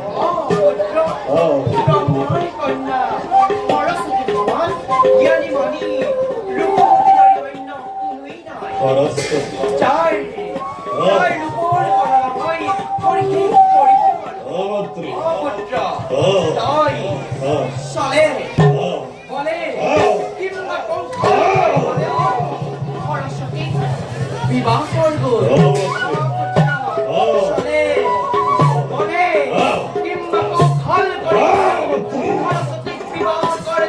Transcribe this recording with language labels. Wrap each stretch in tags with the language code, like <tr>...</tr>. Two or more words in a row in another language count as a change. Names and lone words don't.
<as>পুত্ৰ ব্ৰহ্মাৰ কন্যা সৰস্বতীৰ সমান জ্ঞানী মানি ৰূপৱতী নাৰী অন্য কোনোৱেই নাই। সৰস্বতী যাৰ ৰূপৰ গণনা মই পৰীক্ষা কৰিব নোৱাৰো। মাতৃ</as> <bn>পুত্ৰ তই চলে বলে কিংবা সৰস্বতীক বিবাহ করব। চলে বলে কিংবা কৌশল করে সরস্বতীক বিবাহ করব।</bn>